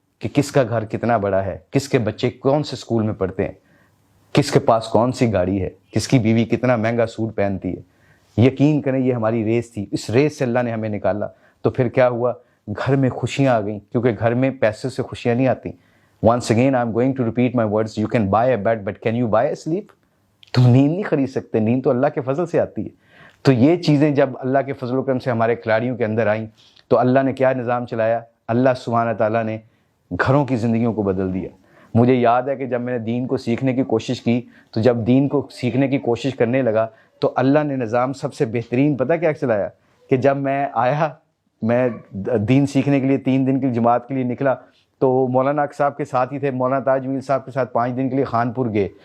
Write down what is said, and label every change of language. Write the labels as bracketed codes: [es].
[ur] کہ کس کا گھر کتنا بڑا ہے, کس کے بچے کون سے اسکول میں پڑھتے ہیں, کس کے پاس کون سی گاڑی ہے, کس کی بیوی کتنا مہنگا سوٹ پہنتی ہے. یقین کریں یہ ہماری ریس تھی, اس ریس سے اللہ نے ہمیں نکالا. تو پھر کیا ہوا, گھر میں خوشیاں آ گئیں, کیونکہ گھر میں پیسے سے خوشیاں نہیں آتی. [en] once again I'm going to repeat my words, you can buy a bed but can you buy a sleep. [ur] تم نیند نہیں خرید سکتے, نیند تو اللہ کے فضل سے آتی ہے. تو یہ چیزیں جب اللہ کے فضل و کرم سے ہمارے کھلاڑیوں کے اندر آئیں تو اللہ نے کیا نظام چلایا, اللہ سبحانہ تعالیٰ نے گھروں کی زندگیوں کو بدل دیا. مجھے یاد ہے کہ جب میں نے دین کو سیکھنے کی کوشش کی, تو جب دین کو سیکھنے کی کوشش کرنے لگا تو اللہ نے نظام سب سے بہترین پتہ کیا چلایا, کہ جب میں آیا, میں دین سیکھنے کے لیے 3 دن کی جماعت کے لیے نکلا, تو مولانا اک صاحب کے ساتھ ہی تھے, مولانا تاج میل صاحب کے ساتھ 5 دن کے لیے خانپور گئے.